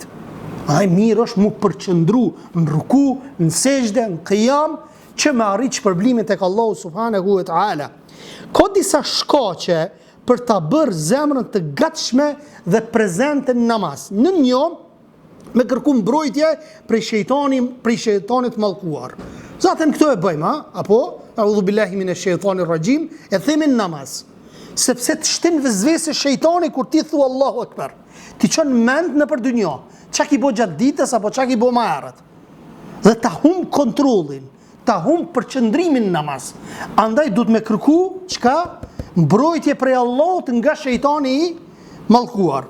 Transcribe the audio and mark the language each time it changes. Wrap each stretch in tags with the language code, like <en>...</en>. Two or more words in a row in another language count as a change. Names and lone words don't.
<sq>Ai mirë është mu përqëndru në ruku, në sejdë, në qiyam, që me arrit shpërblimin tek Allahu</sq> <ar>سبحانه وتعالى.</ar> <sq>Ka disa shkaqe për ta bërë zemrën të gatshme dhe prezente në namaz. Në një me kërku mbrojtje prej shejtanit mallkuar. Zaten këto e bëjmë, apo</sq> <ar>أعوذ بالله من الشيطان الرجيم,</ar> <sq>e themi në namaz. Sepse të shtin vezvese shejtani kur ti thu</sq> <ar>الله أكبر.</ar> <sq>Ti çon mend në për dynjë. Çka ki bo gjatë ditës apo çka ki bo më herët. Dhe ta humb kontrollin, ta humb përqendrimin në namaz. Andaj duhet me kërku çka mbrojtje prej Allahut nga shejtani i mallkuar.</sq>